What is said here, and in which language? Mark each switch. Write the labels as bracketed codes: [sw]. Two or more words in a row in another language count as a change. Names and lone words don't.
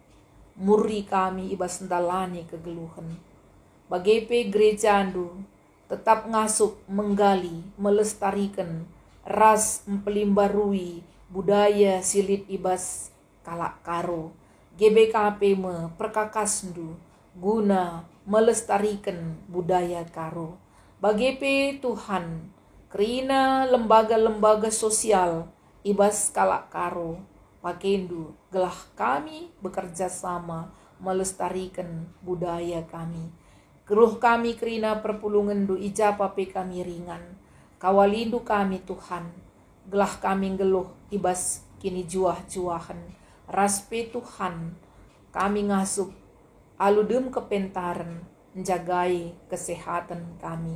[btx] Muri kami ibas ndalani kegeluhan. Bagepe gereja andu tetap ngasup menggali melestarikan ras mempelimbarui budaya silit ibas kalak karo. GBKP me perkakas ndu guna melestarikan budaya karo. Bagepe Tuhan kerina lembaga-lembaga sosial ibas kalak karo pakendu gelah kami bekerja sama melestarikan budaya kami. Geruh kami kerina perpulungan du ijapa pe kami ringan. Kawalindu kami Tuhan. Gelah kami geluh ibas kini juah-juahan. Raspe Tuhan kami ngasup aludem kepentaran menjagai kesehatan kami.